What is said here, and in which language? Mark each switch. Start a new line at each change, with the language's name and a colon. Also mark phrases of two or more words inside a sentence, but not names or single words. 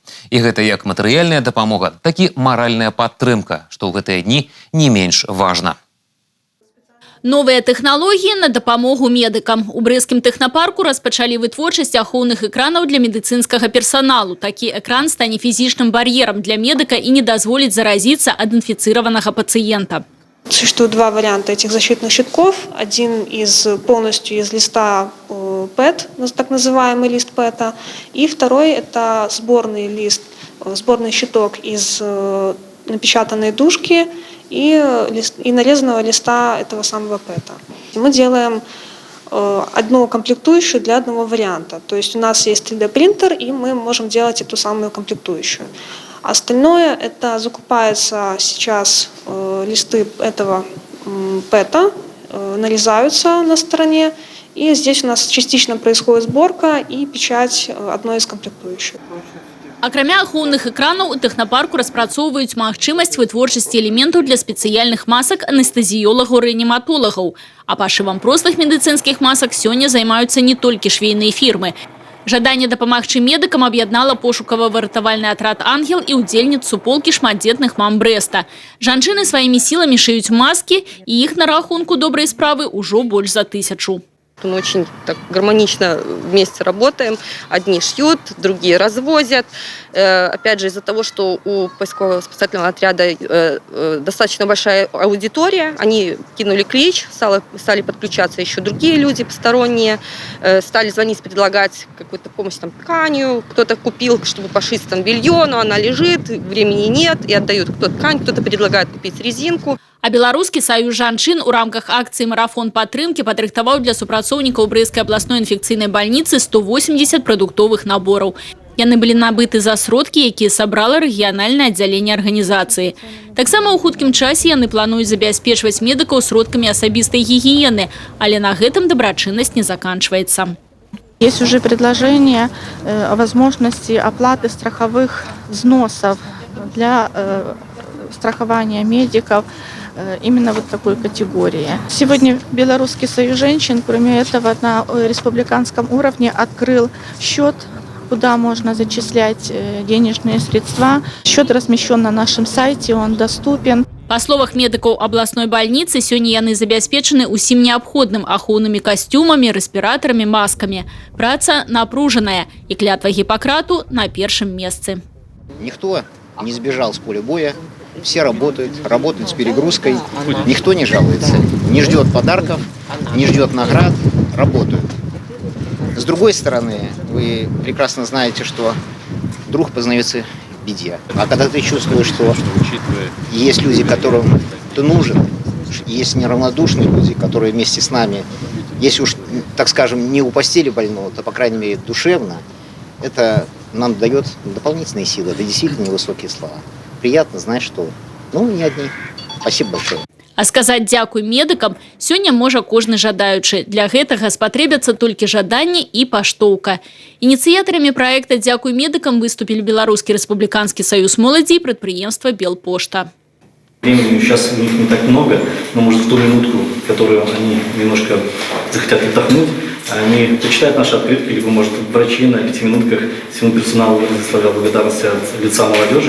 Belarusian: І гэта як матэрыяльная дапамога, так і маральная падтрымка, што ў гэтыя дні не менш важна. Новыя тэхналогіі на дапамогу медыкам. У брэсцкім тэхнапарку распачалі вытворчасць ахоўных экранаў для медыцынскага персаналу. Такі экран стане фізічным бар'ерам для медыка і не дазволіць заразіцца ад інфіцыраванага пациента.
Russian: Существует два варианта этих защитных щитков. Один полностью из листа ПЭТ, так называемый лист ПЭТа, и второй это сборный лист, сборный щиток из напечатанной дужки и нарезанного листа этого самого ПЭТа. Мы делаем одну комплектующую для одного варианта. То есть у нас есть 3D-принтер, и мы можем делать эту самую комплектующую. Остальное это закупается сейчас листы этого ПЭТа, нарезаются на стороне, и здесь у нас частично происходит сборка и печать одной из комплектующих.
Belarusian: Акрамя ахоўных экранаў, у тэхнапарку распрацоўваюць магчымасць вытворчасці элементаў для спецыяльных масак анестэзіёлагаў-рэаніматолагаў. А пашывам простых медыцынскіх масак сёння займаюцца не толькі швейныя фірмы. Жаданне дапамагчы медыкам аб'яднала пошукава-выратавальны атрад «Ангел» і ўдзельніц суполкі шматдзетных мам Брэста. Жанчыны сваімі сіламі шыюць маскі, і іх на рахунку добрай справы ўжо больш за 1000.
Russian: Мы очень так гармонично вместе работаем. Одни шьют, другие развозят. Опять же, из-за того, что у поискового спасательного отряда достаточно большая аудитория, они кинули клич, стали подключаться еще другие люди посторонние, стали звонить, предлагать какую-то помощь там, тканью. Кто-то купил, чтобы пошить там белье, но она лежит, времени нет, и отдают кто-то ткань, кто-то предлагает купить резинку.
Belarusian: А беларускі саюз жанчын у рамках акцыі «Марафон падтрымкі» падрыхтаваў для супрацоўнікаў Брэсцкай абласной інфекцыйнай бальніцы 180 прадуктовых набораў. Яны былі набыты за сродкі, якія сабрала рэгіянальнае аддзяленне арганізацыі. Таксама ў хуткім часе яны плануюць забяспечваць медыкаў сродкамі асабістай гігіены, але на гэтым дабрачыннасць не заканчваецца.
Russian: Есть уже предложение о возможности оплаты страховых взносов для страхования медиков именно вот такой категории. Сегодня Белорусский союз женщин, кроме этого, на республиканском уровне открыл счет, куда можно зачислять денежные средства. Счет размещен на нашем сайте, он доступен.
Belarusian: Па словах медыкаў абласной больницы, сёння яны забяспечаны усім неабходным ахоўнымі касцюмамі, рэспіратарамі, маскамі. Праца напружаная і клятва Гіппакрату на першым месцы.
Russian: Никто не сбежал с поля боя, все работают с перегрузкой, никто не жалуется, не ждет подарков, не ждет наград, работают. С другой стороны, вы прекрасно знаете, что друг познается в беде. А когда ты чувствуешь, что есть люди, которым ты нужен, есть неравнодушные люди, которые вместе с нами, если уж, так скажем, не у постели больного, то, по крайней мере, душевно, это нам дает дополнительные силы, это действительно невысокие слова. Приятно знать, что не одни. Спасибо большое.
Belarusian: А сказаць дзякуй медыкам сёння можа кожны жадаючы. Для гэтага спатрэбяцца толькі жаданне і паштоўка. Ініцыятарамі праекта
Russian: «Дзякуй медыкам» выступили Белорусский республиканский союз молоди и предприемство «Белпошта». Времени сейчас у них не так много, но может в ту минутку, которую они немножко захотят отдохнуть, они почитают наши открытки, либо, может, врачи на 5 минутках всему персоналу выставляют благодарность от лица молодежи.